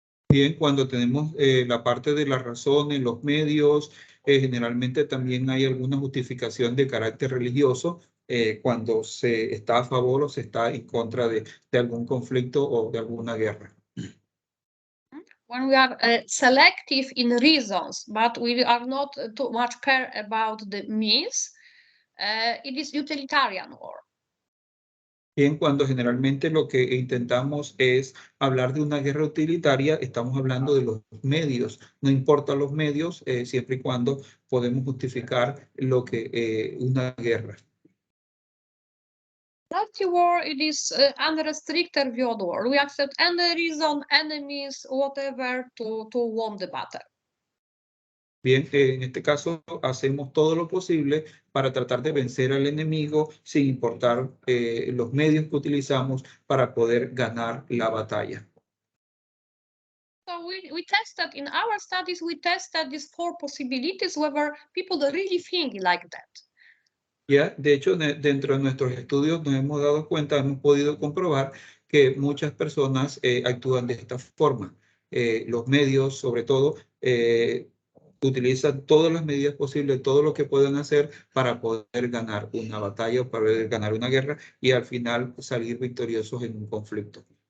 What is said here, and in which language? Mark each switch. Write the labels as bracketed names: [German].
[Spanish] Bien, cuando tenemos la parte de las razones, los medios, generalmente también hay alguna justificación de carácter religioso cuando se está a favor o se está en contra de algún conflicto o de alguna guerra. [English] When we are selective in reasons, but we are not too much care about the means, it is utilitarian war. [Spanish] Bien, cuando generalmente lo que intentamos es hablar de una guerra utilitaria, estamos hablando de los medios. No importa los medios, siempre y cuando podemos justificar lo que una guerra. [English] Dirty war, it is unrestricted view of the war. We accept any reason, any means, whatever to win the battle. [Spanish] Bien, en este caso hacemos todo lo posible para tratar de vencer al enemigo sin importar los medios que utilizamos para poder ganar la batalla. [English] So we tested, in our studies, we tested these 4 possibilities, whether people really think like that. [Spanish] Ya, de hecho, dentro de nuestros estudios nos hemos dado cuenta, hemos podido comprobar que muchas personas actúan de esta forma. Los medios, sobre todo, utilizan todas las medidas posibles, todo lo que pueden hacer para poder ganar una batalla o para poder ganar una guerra y al final salir victoriosos en un conflicto.